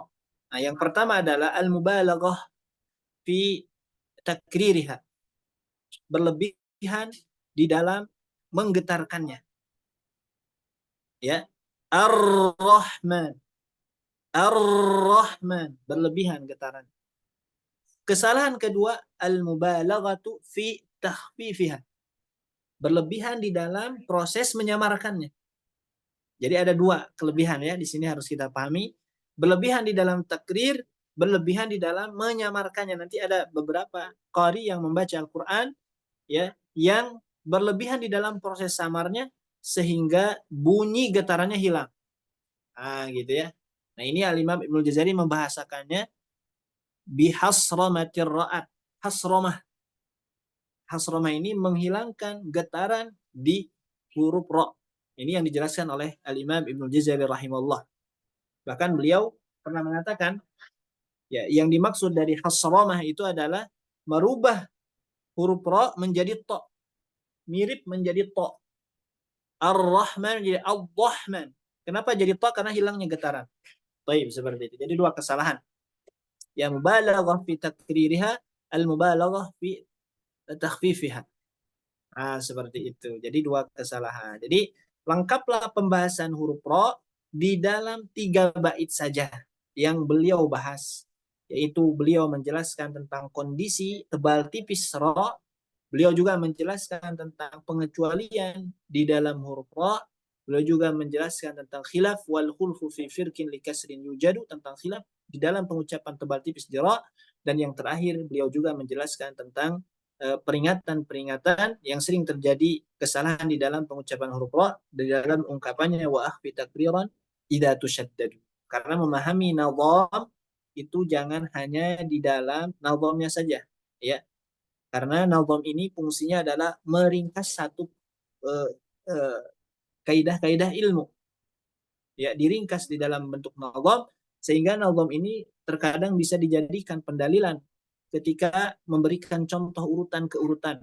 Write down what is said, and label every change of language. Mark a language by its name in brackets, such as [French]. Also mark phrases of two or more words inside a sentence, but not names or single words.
[Indonesian] Nah, yang pertama adalah [Arabic] al-mubalaghah fi takririha. [Indonesian] Berlebihan di dalam menggetarkannya. Ya. Ar-Rahman. Ar-Rahman. Berlebihan getaran. Kesalahan kedua, [Arabic] al-mubalaghatu fi takhfifiha. [Indonesian] Berlebihan di dalam proses menyamarkannya. Jadi ada dua kelebihan ya, di sini harus kita pahami. Berlebihan di dalam takrir, berlebihan di dalam menyamarkannya. Nanti ada beberapa qari yang membaca Al-Qur'an ya, yang berlebihan di dalam proses samarnya sehingga bunyi getarannya hilang. Gitu ya. Nah, ini Al-Imam Ibnu Jazari membahasakannya [Arabic] bihasramatir ra'at. [Indonesian] Hasramah. Hasramah ini menghilangkan getaran di huruf ra. Ini yang dijelaskan oleh Al-Imam Ibnu Jazari rahimahullah. Bahkan beliau pernah mengatakan, ya, yang dimaksud dari hasramah itu adalah merubah huruf ra menjadi ta, mirip menjadi ta. Ar-Rahman jadi Ar-Rahman. Kenapa jadi ta? Karena hilangnya getaran. Baik, seperti itu. Jadi dua kesalahan. Ya, [Arabic] mubalaghah fi takririha, al-mubalaghah fi takhfifiha. [Indonesian] Seperti itu. Jadi dua kesalahan. Jadi lengkaplah pembahasan huruf ra di dalam 3 bait saja yang beliau bahas. Yaitu beliau menjelaskan tentang kondisi tebal tipis ra. Beliau juga menjelaskan tentang pengecualian di dalam huruf ra. Beliau juga menjelaskan tentang khilaf [Arabic] wal khulfu fi firkin li kasrin yujadu, [Indonesian] tentang khilaf di dalam pengucapan tebal tipis di ra. Dan yang terakhir beliau juga menjelaskan tentang peringatan-peringatan yang sering terjadi kesalahan di dalam pengucapan huruf ra, di dalam ungkapannya [Arabic] wa akhfi takriran idza tushaddadu. [Indonesian] Karena memahami nazam itu jangan hanya di dalam nazamnya saja, ya. Karena nazam ini fungsinya adalah meringkas satu uh, uh, kaidah-kaidah ilmu, ya, diringkas di dalam bentuk nazam, sehingga nazam ini terkadang bisa dijadikan pendalilan ketika memberikan contoh urutan ke urutan.